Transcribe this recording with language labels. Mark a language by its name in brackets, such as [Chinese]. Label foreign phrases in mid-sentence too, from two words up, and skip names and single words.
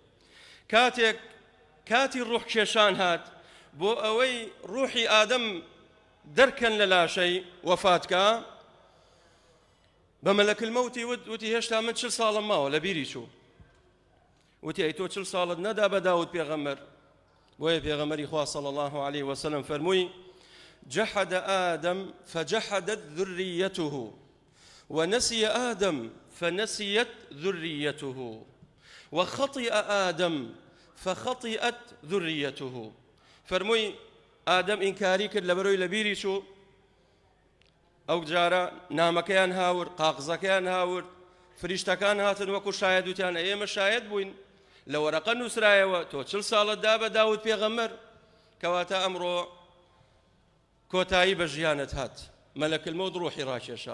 [Central Kurdish] کاتی ڕوح کێشان هات بۆ ئەوەی ڕوحی ئادەم دەرکەن لە لاشەی وەفاتکە، بە مەلەکل مەوتی وتی هێشتا من 40 ساڵم ماوە لە بیری چوو. وتی ئەی تۆ 40 ساڵت نەدا بە داود پێغەمبەر؟ بۆیە پێغەمبەری خوا [Arabic] صلی الله عليه وسلم [Central Kurdish] فەرمووی [Arabic] جحد آدم فجحدت ذريته ونسي آدم فنسيت ذريته وخطئ آدم فخطئت ذريته. [Central Kurdish] فەرمووی ئادەم ئینکاری کرد لەبەرەوەی لە بیری چوو، ئەو جارە نامەکەیان هاورد، قاقزەکەیان هاورد، فریشتەکان هاتن وەکو شاید وتیان ئێمە شاید بووین، لە وەرەقە نووسرایەوە تۆ 40 ساڵتدا بە داود پێغەمبەر، کەواتە ئەمڕۆ کۆتایی بە ژیانت هات، مەلەکل مەوت ڕوحی ڕاکێشا.